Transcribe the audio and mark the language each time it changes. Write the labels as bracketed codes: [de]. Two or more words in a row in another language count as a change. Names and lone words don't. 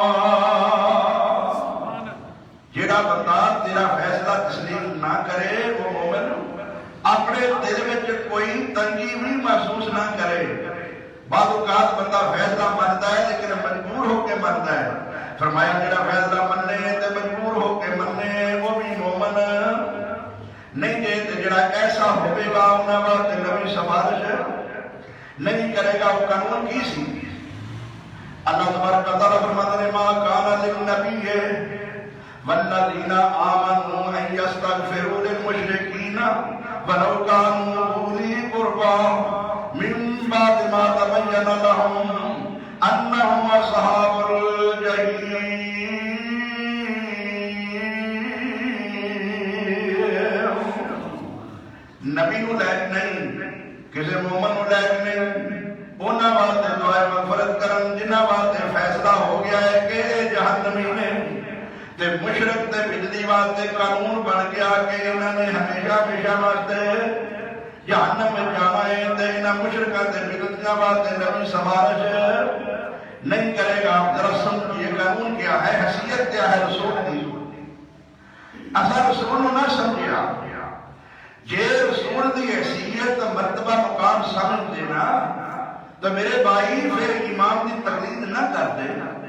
[ur] جڑا بندہ تیرا فیصلہ تسلیم نہ کرے وہ مومن اپنے دل میں کوئی تنگی بھی محسوس نہ کرے۔ بعض اوقات بندہ فیصلہ منتا ہے لیکن مجبور ہو کے منتا ہے۔ [pa] فرمایا جڑا فیصلہ مننے تے مجبور ہو کے مننے وہ بھی مومن نہیں جے تے جڑا ایسا ہوئے گا انہاں واسطے نبی سفارش نہیں کرے گا۔ وہ قانون کی سی؟ اللہ تبارک و تعالیٰ فرماتے ہیں [ar] ما کان للنبی والذین آمنوا ان یستغفروا للمشرکین ولو كانوا أولي قربى من بعد ما تبين لهم أنهم أصحاب الجحيم۔ [pa] نبی نو لائق نہیں، کسی مومن نو لائق نہیں، انہاں واسطے دعائے مغفرت کرن جنہاں واسطے فیصلہ ہو گیا ہے کہ جہنمی نے تے مشرک تے بجلی واسطے قانون بن گیا کہ انہوں نے ہمیشہ ہمیشہ واسطے جہنم میں جانا ہے تے انہاں مشرکاں تے بجلیاں واسطے نبی سفارش نہیں کرے گا۔ [ur] ذرا سمجھیے قانون کیا ہے، حیثیت کیا ہے رسول کی۔ [pa] اصل رسول نہ سمجھیا جے رسول دی حیثیت مرتبہ مقام سمجھ دینا تو میرے بھائی پھر امام دی تقلید نہ کر دینا۔